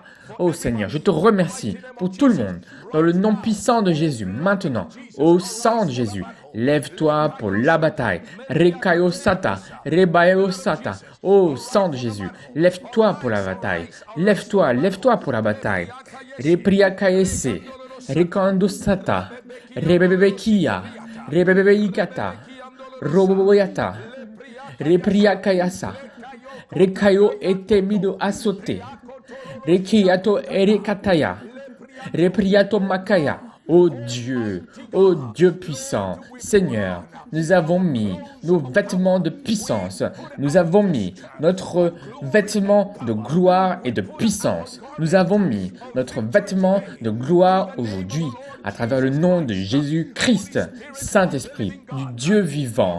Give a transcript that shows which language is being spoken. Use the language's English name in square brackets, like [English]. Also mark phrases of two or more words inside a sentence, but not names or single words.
[French] Oh Seigneur, je te remercie pour tout le monde. Dans le nom puissant de Jésus, maintenant, au sang de Jésus, lève-toi pour la bataille. Rekayo Sata, Rebayo Sata. Oh sang de Jésus, lève-toi pour la bataille. Lève-toi pour la bataille. Repria Kaese, Rekando Sata, Rebebekia, Rebebeikata, Roboboyata, Repria Kayasa, Rekayo Etemido Asote. Rekiato Erekataya, Repriato Makaya, Ô Dieu puissant, Seigneur, nous avons mis nos vêtements de puissance. Nous avons mis notre vêtement de gloire et de puissance. Nous avons mis notre vêtement de gloire aujourd'hui à travers le nom de Jésus-Christ, Saint-Esprit, du Dieu vivant.